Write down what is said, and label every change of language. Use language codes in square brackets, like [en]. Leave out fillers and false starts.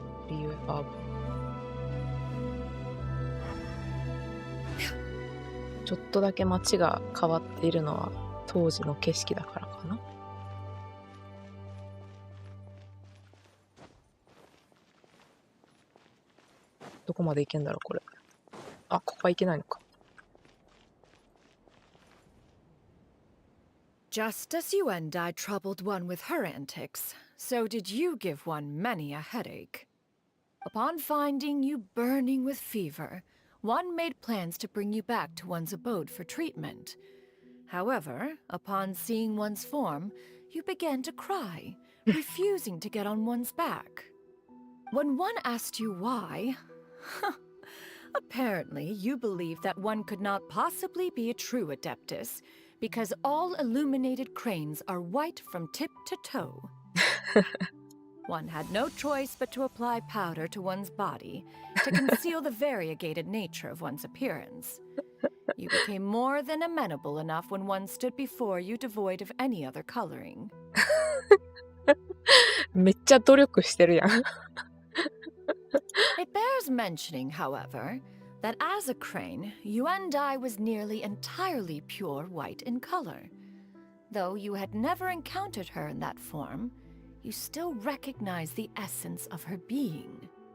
[ja] Real ちょっとだけ街が変わっているのは当時の景色だからかな。どこまで行けんだろうこれ。あ、ここは行けないのか。 [en] Just as you and I troubled one with her antics, so did you give one many a headache. Upon finding you burning with fever, one made plans to bring you back to one's abode for treatment. However, upon seeing one's form, you began to cry, refusing to get on one's back. When one asked you why, apparently you believed that one could not possibly be a true adeptus, because all illuminated cranes are white from tip to toe. One had no choice but to apply powder to one's body to conceal the variegated nature of one's appearance. You became more than amenable enough when one stood before you devoid of any other coloring. [ja] めっちゃ努力してるやん。 [en] It bears mentioning, however, that as a crane, Yuandai was nearly entirely pure white in color. Though you had never encountered her in that form, you still recognize the essence of her being.